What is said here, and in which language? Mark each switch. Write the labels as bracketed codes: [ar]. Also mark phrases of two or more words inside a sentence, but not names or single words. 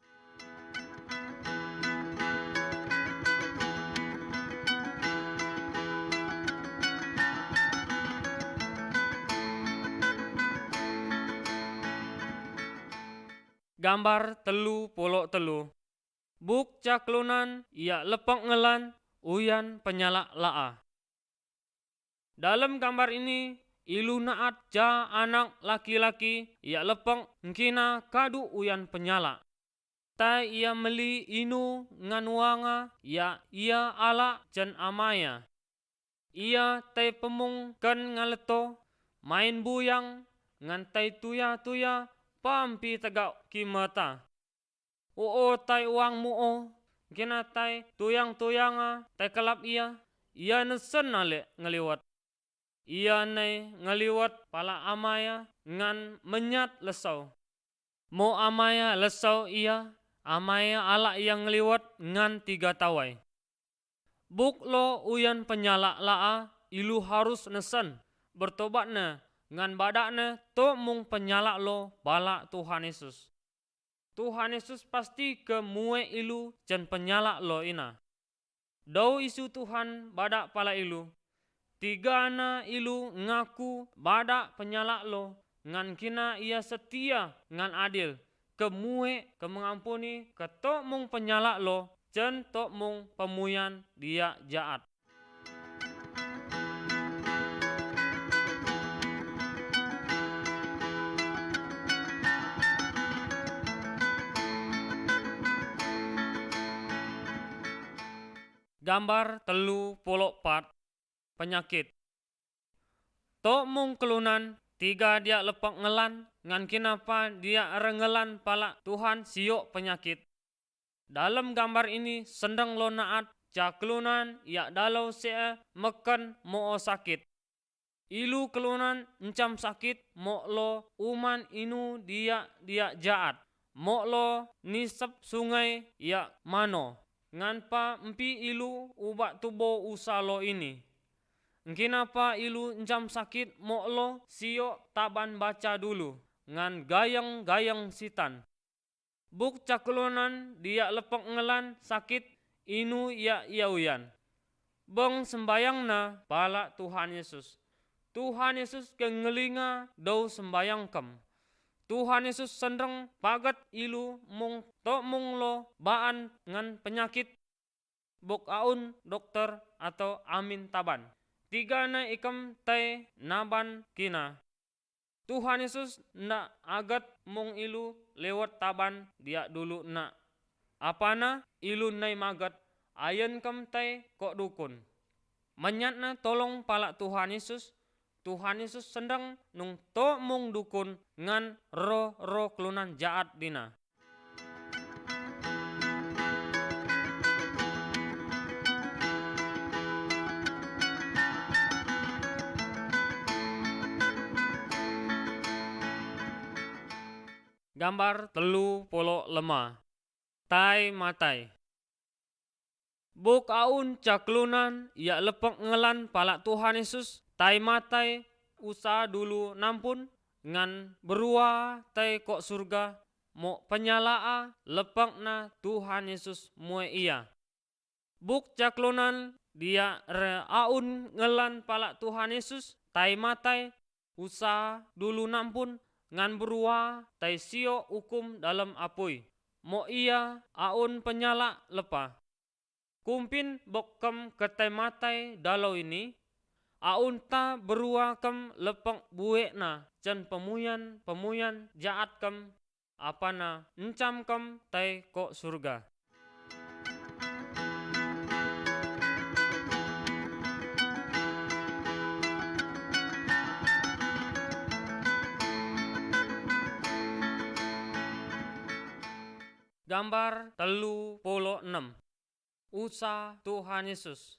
[xkl] Gambar 33. Buk caklunan ia lepok ngelan uyan penyala laa. Dalam gambar ini ilu naat ja anak laki-laki ia lepok ngkina kadu uyan penyala. Tai ia meli inu ngan wanga ia ala jan amaya. Ia tai pemung kan ngaleto main buyang ngan tai tuya pampi tegak kimata. Tai uang muo, kena tai tuyanga, tai kelap ia nesen ale ngeliwat. Ia nai ngeliwat pala amaya ngan menyat lesau. Mo amaya lesau amaya ala yang ngeliwat ngan 3 tawai. Buk lo uyan penyala laa, ilu harus nesen bertobatna ngan badakna to mung penyala lo bala Tuhan Yesus. Tuhan Yesus pasti ke mue ilu jan penyala lo ina. Dau isu Tuhan badak pala ilu. 3 na ilu ngaku badak penyala lo ngan kina ia setia ngan adil. Ke mue ke mengampuni ke to mung penyala lo jan to mung pemuyan dia jaat. Gambar 34. Penyakit. To mung kelunan 3 dia lepok ngelan ngan kinapa dia rengelan pala Tuhan siok penyakit. Dalam gambar ini sendang lo naat ca kelunan ia dalau sea meken mo sakit. Ilu kelunan encam sakit mo lo uman inu dia jaat. Mo lo nisep sungai ia mano. Nganpa empi ilu ubak tubo usalo ini. Kenapa ilu encam sakit mo lo siok taban baca dulu. Ngan gayang sitan. Buk caklunan dia lepok ngelan sakit inu ia uyan. Beng sembayang na bala Tuhan Yesus. Tuhan Yesus ke ngelinga dau sembayang kem. Tuhan Yesus sendeng pagat ilu mung lo baan ngan penyakit buk aun dokter atau amin taban. 3 na ikam tai naban kina. Tuhan Yesus na agat mung ilu lewat taban dia dulu na. Apana ilu nai magat ayen kam tai kok dukun. Menyat na tolong pala Tuhan Yesus. Tuhan Yesus sendang nung to mung dukun ngan roh kelunan jaat dina. Gambar 35. Tai matai. Buk aun caklunan ia lepok ngelan pala Tuhan Yesus. Tai matai usaha dulu nampun ngan berua tai kok surga mo penyalaa lepok na Tuhan Yesus mue ia. Buk caklunan dia aun ngelan pala Tuhan Yesus tai matai usaha dulu nampun ngan berua tai sio hukum dalam apui. Mo ia aun penyala lepa. Kumpin bokem ketai matai dalau ini aun ta berua kem lepek buek na can pemuyan jaat kem apana encam kem tai ko surga. Gambar 36 Usa Tuhan Yesus.